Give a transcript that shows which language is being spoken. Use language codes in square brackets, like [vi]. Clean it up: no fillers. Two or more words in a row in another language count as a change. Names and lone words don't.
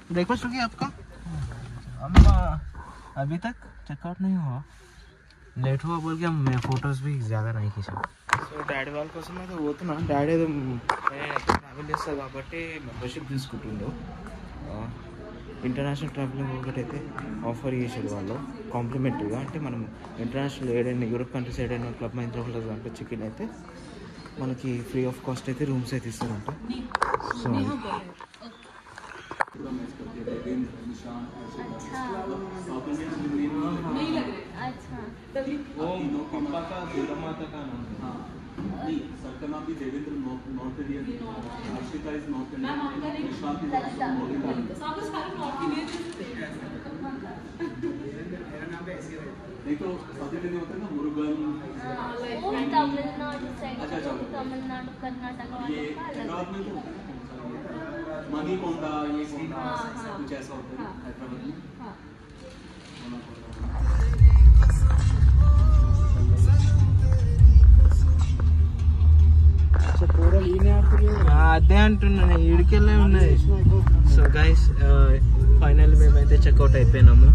[hi] ब्रेकफास्ट हो गया आपका? हम अभी तक चेकआउट नहीं हुआ, लेट हुआ बोल के मैं फोटोज भी ज़्यादा नहीं खींचा। [te] సో డాడీ వాళ్ళ కోసం అయితే పోతున్నా, డాడీ ట్రావెల్ చేస్తారు కాబట్టి మెంబర్షిప్ తీసుకుంటుండు। [en] International traveling [te] ఒకటైతే ఆఫర్ చేసారు వాళ్ళు కాంప్లిమెంటరీగా, అంటే మనం ఇంటర్నేషనల్ ఏదైనా [en] Europe countries [te] ఏదైనా క్లబ్ మహీంద్రా హోటల్స్ అంటే చెక్-ఇన్ అయితే మనకి [en] free of cost [te] అయితే రూమ్స్ అయితే ఇస్తారంట। [hi] సో वो पंपा का दुर्गा माता का नाम है। हाँ, सर का नाम भी देवेंद्र, [en] North Indian, Arshita is North Indian, Vishwas is North Indian. [hi] नहीं तो [en] South Indian [hi] होता है ना, मुरुगन। तमिलनाडु साइड, तमिलनाडु कर्नाटक वाले हैदराबाद में तो मनी कोंडा, ये कोंडा कुछ ऐसा होता है हैदराबाद में। [te] అదే అంటున్నాను, ఈడికెళ్ళే ఉన్నాయి। [en] so guys final [te] మేమైతే చెక్అవుట్ అయిపోయినాము।